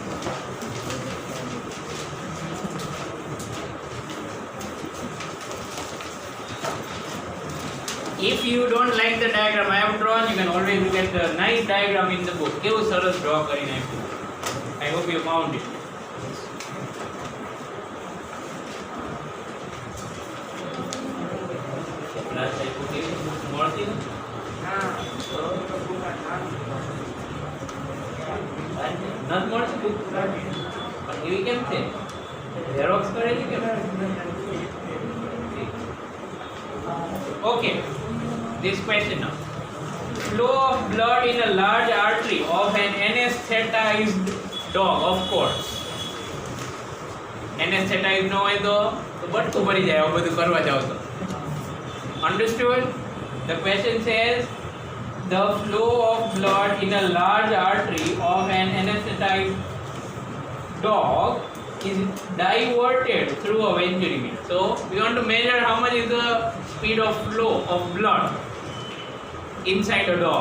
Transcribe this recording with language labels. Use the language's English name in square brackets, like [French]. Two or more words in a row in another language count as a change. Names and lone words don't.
[English] If you don't like the diagram I have drawn, you can always look at the nice diagram in the book. [Gujarati] કેવું સરસ draw કરીને આપ્યું. [English] I hope you found it. Last I put it more thing. Not more book. But you can say Xerox [Gujarati] કરેલી કે [English] Okay. This question now. Flow of blood in a large artery of an anesthetized dog, of course. [Gujarati] Anesthetized no હોય તો બટકું ભરી જાય આવું બધું કરવા જાવ તો. [English] Understood? The question says the flow of blood in a large artery of an anesthetized dog is diverted through a venturimeter. So we want to measure how much is the speed of flow of blood inside a dog.